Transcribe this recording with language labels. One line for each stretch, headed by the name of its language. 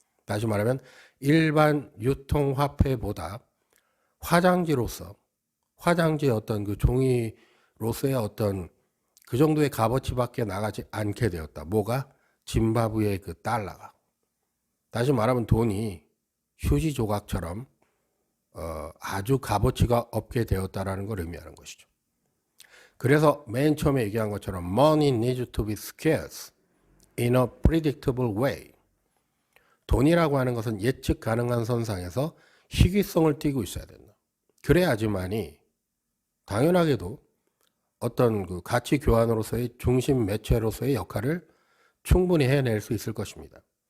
Korean: 다시 말하면 일반 유통화폐보다 화장지의 어떤 그 종이로서의 어떤 그 정도의 값어치밖에 나가지 않게 되었다. 뭐가? 짐바브웨의 그 달러가. 다시 말하면 돈이 휴지 조각처럼 아주 값어치가 없게 되었다라는 걸 의미하는 것이죠. 그래서 맨 처음에 얘기한 것처럼
English: money needs to be scarce in a predictable way.
Korean: 돈이라고 하는 것은 예측 가능한 선상에서 희귀성을 띠고 있어야 된다. 그래야지만이 당연하게도 어떤 그 가치 교환으로서의 중심 매체로서의 역할을 충분히 해낼 수 있을 것입니다.